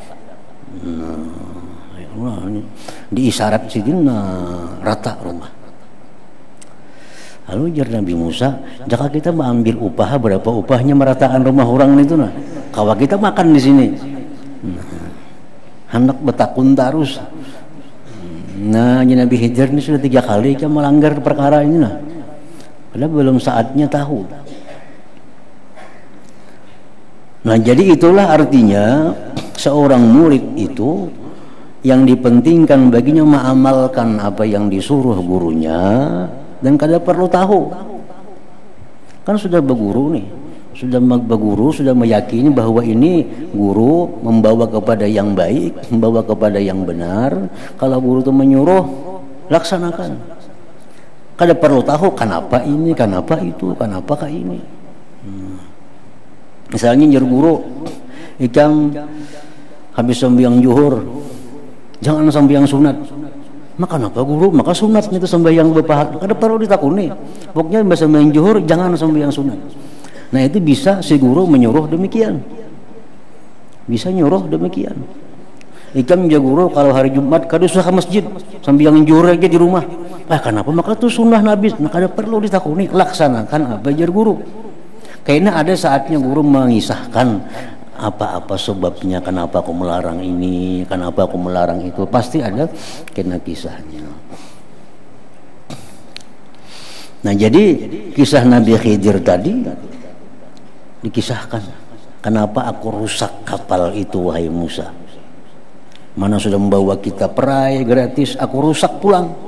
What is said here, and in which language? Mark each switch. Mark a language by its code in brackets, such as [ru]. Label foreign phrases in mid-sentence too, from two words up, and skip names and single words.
[bjn] Diisyarat sidin rata rumah. [id] Lalu jar Nabi Musa, jika kita mengambil upah, berapa upahnya merataan rumah orang itu nah? [bjn] Kawa kita makan di sini. Hendak betakun terus. [id] Nah, Nabi Khidir ini sudah 3 kali dia melanggar perkara ini nah. Padahal belum saatnya tahu. Nah, jadi itulah artinya seorang murid itu yang dipentingkan baginya mengamalkan apa yang disuruh gurunya dan kada perlu tahu. Kan sudah berguru nih, sudah berguru, sudah meyakini bahwa ini guru membawa kepada yang baik, membawa kepada yang benar. Kalau guru itu menyuruh, laksanakan. Kada perlu tahu kenapa ini, kenapa itu, kenapakah ini. Misalnya nyuruh guru, ikam habis sembahyang zuhur, jangan sembahyang sunat. Maka kenapa guru? Maka sunat itu sembahyang berpahala. [bjn] Kada perlu ditakuni. [id] Pokoknya bahasa sembahyang zuhur jangan sembahyang sunat. Nah, itu bisa si guru menyuruh demikian. Bisa nyuruh demikian. [bjn] Ikam ya guru kalau hari Jumat kada usah ke masjid, sembahyang zuhur aja di rumah. [id] Kenapa? Maka itu sunnah Nabi. [bjn] Maka kada perlu ditakuni, laksanakan apa jar guru. [id] Kayaknya ada saatnya guru mengisahkan apa-apa sebabnya, kenapa aku melarang ini, kenapa aku melarang itu, pasti ada kena kisahnya. Nah, jadi kisah Nabi Khidir tadi dikisahkan, kenapa aku rusak kapal itu wahai Musa, mana sudah membawa kita perai gratis, aku rusak pulang.